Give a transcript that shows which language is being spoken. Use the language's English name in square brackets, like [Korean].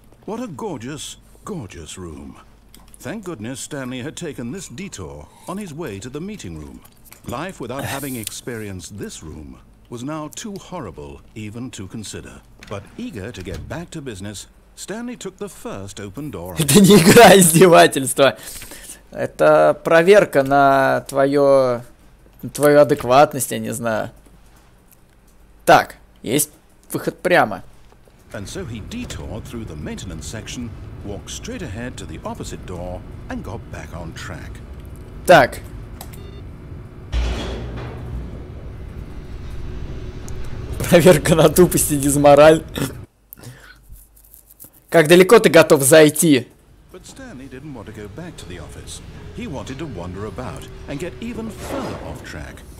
[English] What a gorgeous, gorgeous room. Thank goodness Stanley had taken this detour on his way to the meeting room. Life without having experienced this room was now too horrible even to consider. But eager to get back to business, Stanley took the first open door. [Russian] Это не игра, а издевательство. Это проверка на твою адекватность, я не знаю. Так, есть выход прямо. [English] And so he detoured through the maintenance section, walked straight ahead to the opposite door, and got back on track. [Russian] Так. Проверка на тупость и дизмораль. Как далеко ты готов зайти? [English] But Stanley didn't want to go back to the office. He wanted to wander about and get even further off track.